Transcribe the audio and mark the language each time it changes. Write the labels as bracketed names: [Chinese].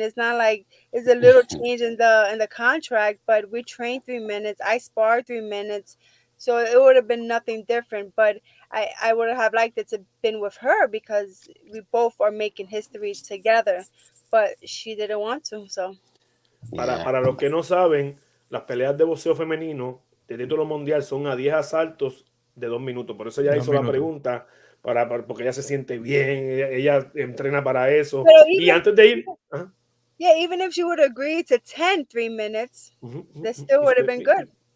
[English] It's not like it's a little change in the contract, but we trained 3 minutes. I sparred 3 minutes, so it would have been nothing different. But I would have liked it to been with her because we both are making history together, but she didn't want to. So [Spanish] Para los que no saben, las peleas de boxeo femenino de título mundial son a 10 asaltos de 2 minutos. Por eso ella hizo la pregunta, porque ella se siente bien, ella entrena para eso. Y antes de ir... [English] Yeah, even if she would agree to 3 minutes, that still would have been good.